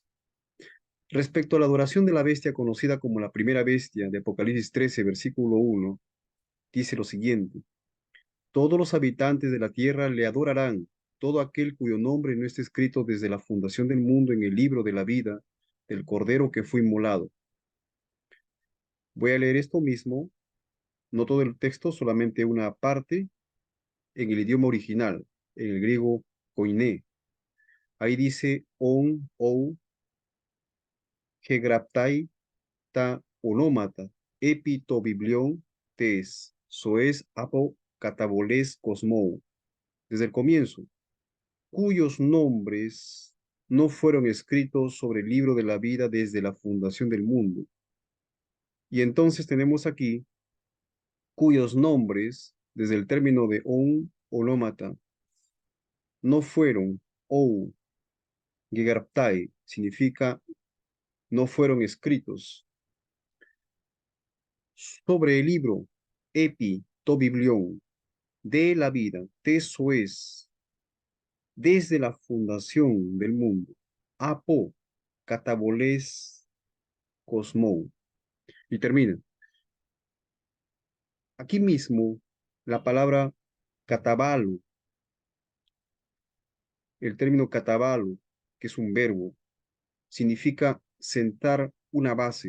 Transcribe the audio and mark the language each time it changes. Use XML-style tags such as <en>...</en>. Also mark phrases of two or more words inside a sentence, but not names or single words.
<es>Respecto a la adoración de la bestia conocida como la primera bestia de Apocalipsis 13, versículo 1, dice lo siguiente: Todos los habitantes de la tierra le adorarán, todo aquel cuyo nombre no esté escrito desde la fundación del mundo en el libro de la vida del Cordero que fue inmolado. Voy a leer esto mismo, no todo el texto, solamente una parte en el idioma original, en el griego koiné. Ahí dice on,</es> <el>οὐ γέγραπται τὰ ὀνόματα ἐπὶ τὸ βιβλίον τῆς ζωῆς ἀπὸ καταβολῆς κόσμου.</el> <es>Desde el comienzo, cuyos nombres no fueron escritos sobre el libro de la vida desde la fundación del mundo. Y entonces tenemos aquí cuyos nombres, desde el término de</es> <el>ὧν ὀνόματα,</el> <es>no fueron,</es> <el>οὐ γέγραπται,</el> <es>significa no fueron escritos, sobre el libro, epi,</es> <el>τὸ βιβλίον,</el> <es>de la vida, teso es, desde la fundación del mundo,</es> <el>ἀπὸ καταβολῆς κόσμου.</el> <es>Y termina. Aquí mismo, la palabra catabalo, el término catabalo, que es un verbo, significa sentar una base.</es>